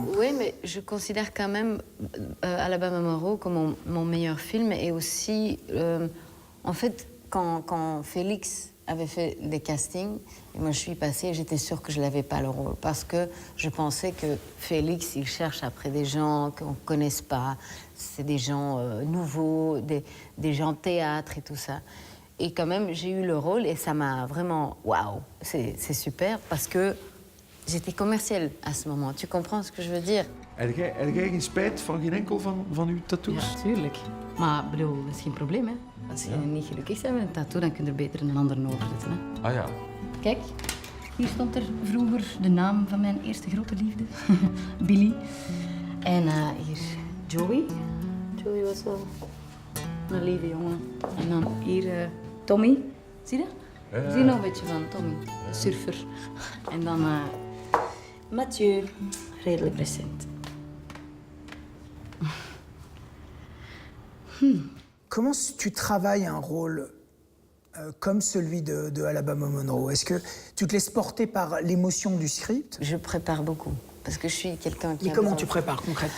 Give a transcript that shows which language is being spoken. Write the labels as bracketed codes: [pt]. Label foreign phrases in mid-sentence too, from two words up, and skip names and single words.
[fr] Oui, mais je considère quand même Alabama Monroe comme mon meilleur film, et aussi, en fait, quand Félix avait fait des castings et moi je suis passée et j'étais sûre que je n'avais pas le rôle parce que je pensais que Félix, il cherche après des gens qu'on ne connaisse pas, c'est des gens nouveaux, des gens de théâtre et tout ça. Et quand même, j'ai eu le rôle et ça m'a vraiment... Waouh, c'est super parce que j'étais commerciale à ce moment. Tu comprends ce que je veux dire? [nl] Heb jij geen spijt van geen enkel van uw tattoos? Ja, tuurlijk. Maar bedoel, dat is geen probleem, hè. Als je niet gelukkig bent met een tattoo, dan kun je er beter een ander over zetten, hè. Ah ja. Kijk, hier stond er vroeger de naam van mijn eerste grote liefde. Billy. En hier Joey. Joey was wel een lieve jongen. En dan hier Tommy. Zie je dat? Zie je nog een beetje van Tommy, de surfer. En dan Mathieu, redelijk recent. [fr] Comment tu travailles un rôle comme celui de Alabama Monroe? Est-ce que tu te laisses porter par l'émotion du script? Je prépare beaucoup, parce que je suis quelqu'un qui... Mais comment tu prépares concrètement?